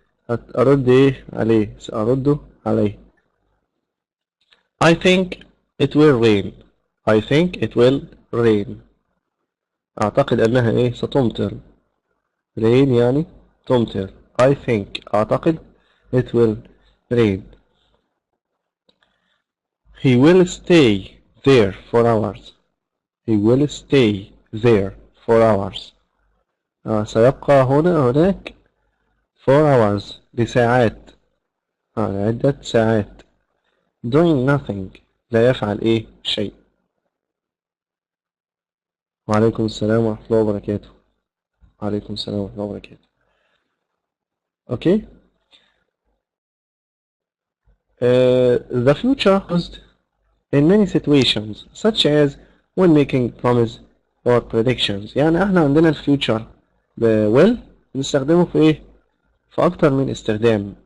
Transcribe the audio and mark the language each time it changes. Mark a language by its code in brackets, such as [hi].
[ar] أرد عليه. سأرده عليه. [en] I think it will rain. I think it will rain. [ar] أعتقد أنها إيه ستمطر. rain يعني تمطر. [en] I think [ar] أعتقد [en] it will rain. He will stay there for hours. He will stay there for hours. [ar] سيبقى هناك [en] for hours [ar] لساعات. عدة ساعات. [en] doing nothing [ar] لا يفعل إيه شيء. وعليكم السلام ورحمة الله وبركاته. وعليكم السلام ورحمة الله وبركاته. [en] Okay. The future used in many situations such as when making promise or predictions. [ar] يعني احنا عندنا الفيوتشر will نستخدمه في ايه؟ في اكتر من استخدام.